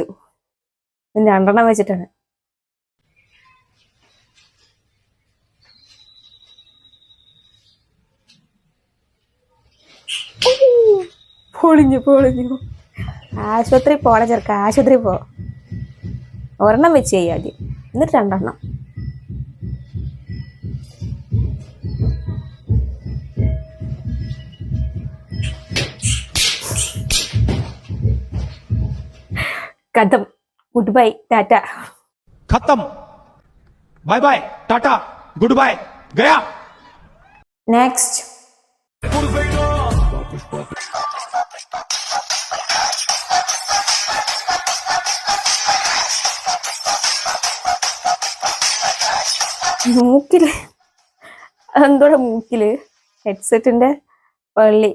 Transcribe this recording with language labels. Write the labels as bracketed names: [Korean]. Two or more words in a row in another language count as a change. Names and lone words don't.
[Malayalam] 2 വെച്ചിട്ടാണ്. പൊളിഞ്ഞു. ആശുപത്രി പോണ ചെറുക്ക, ആശുപത്രി പോ. 1 വെച്ച് ചെയ്യാതി, എന്നിട്ട് 2. [English] खत्म, good bye टाटा. खत्म, bye bye टाटा, good bye, गया. नेक्स्ट. [Malayalam] മൂക്കില് എന്തോടെ, മൂക്കില് ഹെഡ്സെറ്റിന്റെ പള്ളി.